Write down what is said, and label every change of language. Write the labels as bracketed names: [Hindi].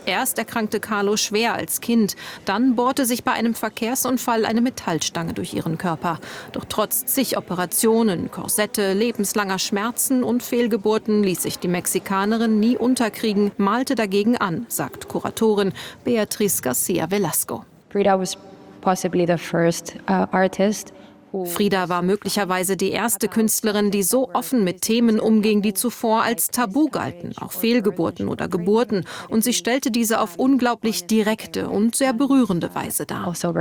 [German] Erst erkrankte Kahlo schwer als Kind, dann bohrte sich bei einem Verkehrsunfall eine Metallstange durch ihren Körper. Doch trotz zig Operationen, Korsette, lebenslanger Schmerzen und Fehlgeburten ließ sich die Mexikanerin nie unterkriegen, malte dagegen an, sagt Kuratorin Beatriz Garcia Velasco. [English] Frida was possibly the first artist. [German] Frida war möglicherweise die erste Künstlerin, die so offen mit Themen umging, die zuvor als Tabu galten, auch Fehlgeburten oder Geburten. Und sie stellte diese auf unglaublich direkte und sehr berührende Weise dar.